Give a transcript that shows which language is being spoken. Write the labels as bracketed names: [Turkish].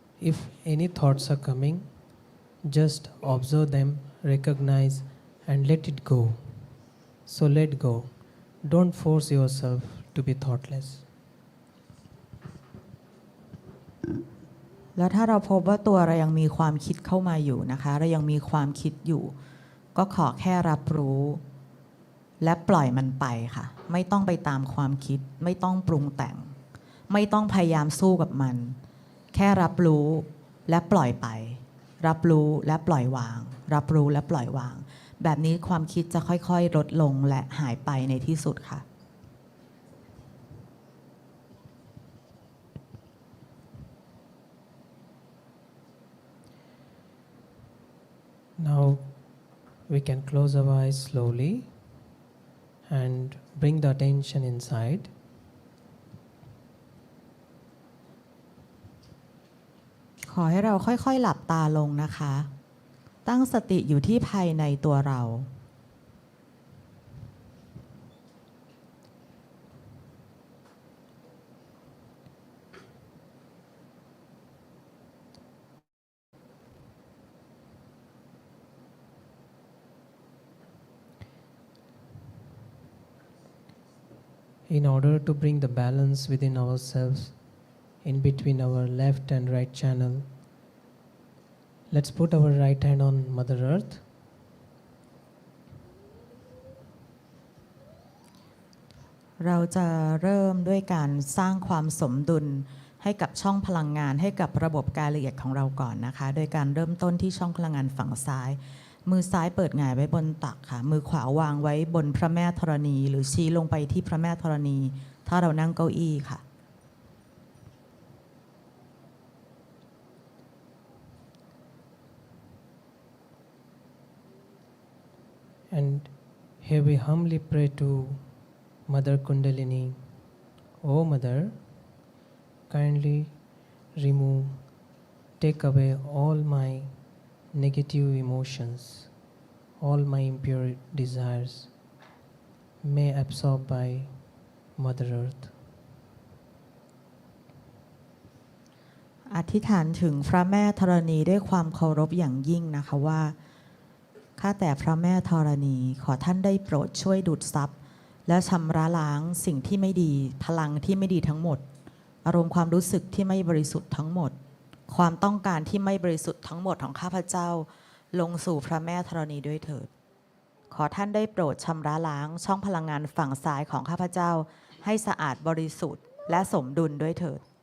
[English] If any thoughts are coming, just observe them, recognize and let it go. So let go. Don't force yourself to be thoughtless. [Thai] แล้วถ้าเราพบว่าตัวเรายังมีความคิดเข้ามาอยู่นะคะเรายังมีความคิดอยู่ก็ขอแค่รับรู้และปล่อยมันไปค่ะไม่ต้องไปตามความคิดไม่ต้องปรุงแต่งไม่ต้องพยายามสู้กับมันแค่รับรู้และปล่อยไปรับรู้และปล่อยวางรับรู้และปล่อยวางแบบนี้ความคิดจะค่อยๆลดลงและหายไปในที่สุดค่ะ [English] Now we can close our eyes slowly and bring the attention inside. [Thai] ขอให้เราค่อยๆหลับตาลงนะคะตั้งสติอยู่ที่ภายในตัวเรา [English] In order to bring the balance within ourselves, in between our left and right channel, Let's put our right hand on Mother Earth. [Thai] เราจะเริ่มด้วยการสร้างความสมดุลให้กับช่องพลังงานให้กับระบบกายละเอียดของเราก่อนนะคะโดยการเริ่มต้นที่ช่องพลังงานฝั่งซ้ายมือซ้ายเปิดหงายไว้บนตักค่ะมือขวาวางไว้บนพระแม่ธรณีหรือชี้ลงไปที่พระแม่ธรณีถ้าเรานั่งเก้าอี้ค่ะ [English] And here we humbly pray to Mother Kundalini. Oh Mother, kindly remove, take away all my negative emotions, all my impure desires, may absorb by Mother Earth. [Thai] อธิษฐานถึงพระแม่ธรณีด้วยความเคารพอย่างยิ่งนะคะว่าข้าแต่พระแม่ธรณีขอท่านได้โปรดช่วยดูดซับและชำระล้างสิ่งที่ไม่ดีพลังที่ไม่ดีทั้งหมดอารมณ์ความรู้สึกที่ไม่บริสุทธิ์ทั้งหมดความต้องการที่ไม่บริสุทธิ์ทั้งหมดของข้าพเจ้าลงสู่พระแม่ธรณีด้วยเถิดขอท่านได้โปรดชำระล้างช่องพลังงานฝั่งซ้ายของข้าพเจ้าให้สะอาดบริสุทธิ์และสมดุลด้วยเถิด